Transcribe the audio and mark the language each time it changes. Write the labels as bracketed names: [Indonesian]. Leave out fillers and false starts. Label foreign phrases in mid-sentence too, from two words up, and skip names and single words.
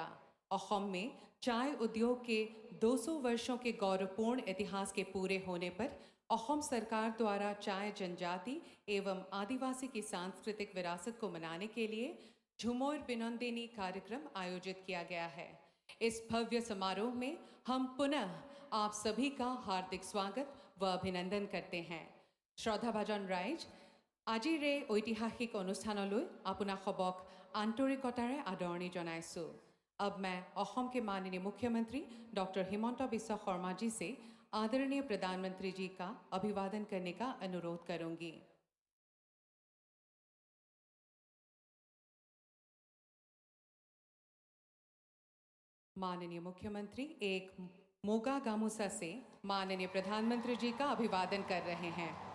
[Hindi] असम में चाय उद्योग के 200 वर्षों के गौरवपूर्ण इतिहास के पूरे होने पर असम सरकार द्वारा चाय जनजाति एवं आदिवासी की सांस्कृतिक विरासत को मनाने के लिए झुमोर बिनोंदिनी कार्यक्रम आयोजित किया गया है। इस भव्य समारोह में हम पुनः आप सभी का हार्दिक स्वागत व अभिनंदन करते हैं। [Assamese] শ্ৰদ্ধাভাজন ৰাইজ, আজিৰ এই ঐতিহাসিক অনুষ্ঠানলৈ আপোনাক সবক আন্তৰিকতাৰে আদৰণি জনাইছোঁ। [Hindi] अब मैं असम के माननीय मुख्यमंत्री डॉक्टर हिमंता बिस्वा शर्मा जी से आदरणीय प्रधानमंत्री जी का अभिवादन करने का अनुरोध करूंगी। माननीय मुख्यमंत्री एक मोगा गामुसा से माननीय प्रधानमंत्री जी का अभिवादन कर रहे हैं।